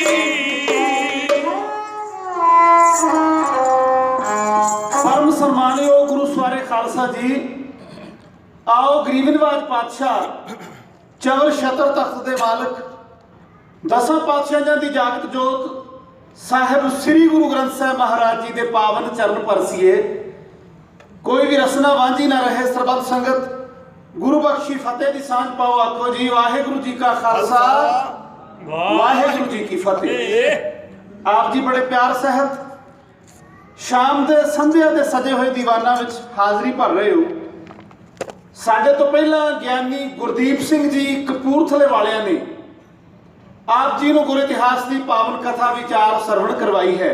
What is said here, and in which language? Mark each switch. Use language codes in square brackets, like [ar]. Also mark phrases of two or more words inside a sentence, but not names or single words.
[hi] परम सम्मानयोग गुरु सवारे खालसा जी, आओ गरीब नवाज पातशाह चवर छतर तख्त के मालिक दसां पातशाहियां की जागत जोत साहिब श्री गुरु ग्रंथ साहिब महाराज जी के पावन चरण परसीए। कोई भी रसना वांझी ना रहे, सरबत संगत गुरु बख्शी फतेह की सांझ पाओ। [pa] ਆਖੋ ਜੀ ਵਾਹਿਗੁਰੂ ਜੀ ਕਾ ਖਾਲਸਾ, ਵਾਹਿਗੁਰੂ ਜੀ ਕੀ ਫਤੇਹ। [hi] आप जी बड़े प्यार सहित शाम के संध्या के सजे हुए दीवाना में हाजरी भर रहे हो। [pa] ਸਾਢੇ ਤੋ ਪਹਿਲਾ [hi] ज्ञानी गुरदीप सिंह जी कपूरथले वालिया ने आप जी को गुरु इतिहास की पावन कथा विचार सरवण करवाई है।